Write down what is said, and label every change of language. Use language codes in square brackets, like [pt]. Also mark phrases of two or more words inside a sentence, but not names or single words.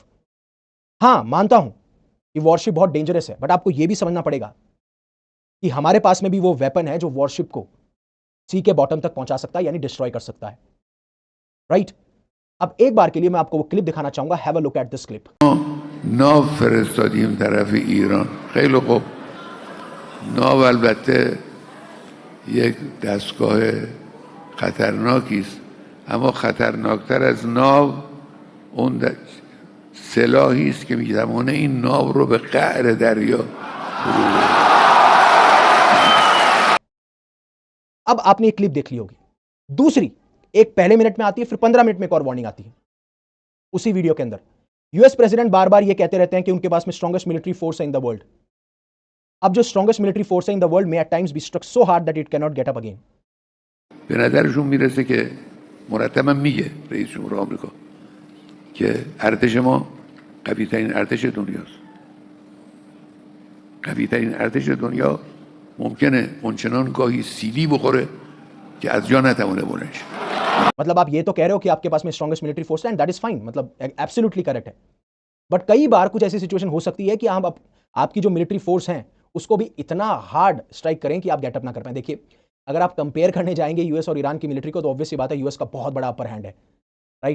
[hi] हाँ मानता हूं कि वॉरशिप बहुत डेंजरस है, बट आपको यह भी समझना पड़ेगा कि हमारे पास में भी वो वेपन है जो वॉरशिप को सी के बॉटम तक पहुंचा सकता है, यानी डिस्ट्रॉय कर सकता है। राइट? अब एक बार के लिए मैं आपको वो क्लिप दिखाना चाहूंगा। [en] have a look at this clip. [fa] ناو فرستادیم طرف ایران. خیلی خوب. ناو البته یک دستگاه خطرناکی است، اما خطرناکتر از ناو اون سلاحی است که می‌تواند این ناو رو به قعر دریا [hi] अब आपने एक क्लिप देख ली होगी, दूसरी एक पहले मिनट में आती है, फिर 15 मिनट में एक और वार्निंग आती है उसी वीडियो के अंदर। [en] US president [hi] बार बार ये कहते रहते हैं कि उनके पास में [en] strongest military force [hi] है [en] in the world. [hi] अब जो [en] strongest military force है in the world may at times be struck so hard that it cannot get up again. [fa] به نظرشون میرسه که مرتبا میگه رئیس جمهور آمریکا که ارتش ما قوی ترین ارتش دنیاست. قوی ترین ارتش دنیا ممکنه اونچنان گاهی سیلی بخوره که از جا نتوانه بلند شه. [hi] मतलब आप ये तो कह रहे हो कि आपके पास में [en] strongest military force [hi] है [en] and that is fine, [hi] मतलब [en] absolutely correct [hi] है। बट कई बार कुछ ऐसी सिचुएशन हो सकती है कि हम आपकी जो [en] military force [hi] हैं उसको भी इतना [en] hard strike [hi] करें कि आप गेटअप ना कर पाए। देखिए, अगर आप कंपेयर करने जाएंगे यूएस और ईरान की मिलिट्री को तो ऑब्वियस सी बात है यूएस का बहुत बड़ा [en] upper hand [hi] है, राइट।